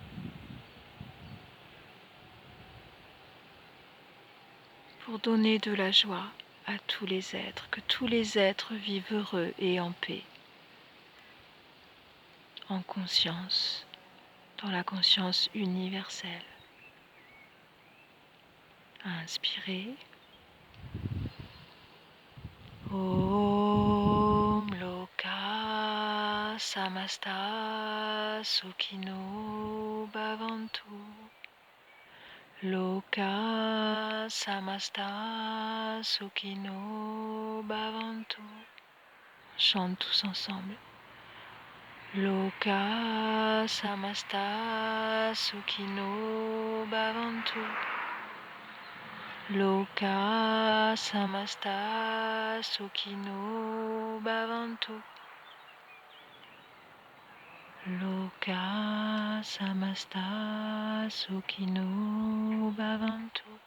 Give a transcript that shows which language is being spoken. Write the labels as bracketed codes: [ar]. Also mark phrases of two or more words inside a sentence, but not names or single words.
[fr] pour donner de la joie à tous les êtres, que tous les êtres vivent heureux et en paix, en conscience, dans la conscience universelle. Inspirez. [sa] Om Loka Samasta Sukhino Bhavantu. Loka Samasta Sukhino Bhavantu. [fr] On chante tous ensemble. [sa] Loka Samasta Sukhino Bhavantu. Loka Samasta Sukhino Bhavantu. Loka Samasta Sukhino Bhavantu.